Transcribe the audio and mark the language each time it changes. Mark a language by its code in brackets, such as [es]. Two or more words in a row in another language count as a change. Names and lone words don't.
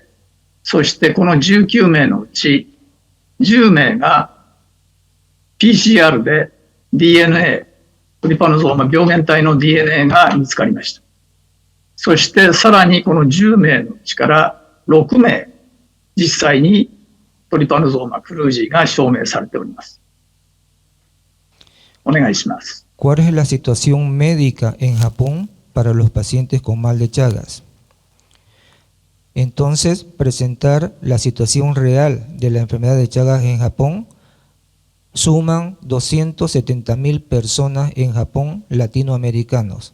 [ja] そしてこの19名のうち10名が PCR で DNA、トリパノソーマ病原体の DNA が見つかりました。そしてさらにこの10名のうちから6名、実際にトリパノソーマクルージーが証明されております。お願いします。 [es] ¿Cuál es la situación médica en Japón para los pacientes con mal de Chagas? Entonces, presentar la situación real de la enfermedad de Chagas en Japón. Suman 270.000 personas en Japón latinoamericanos.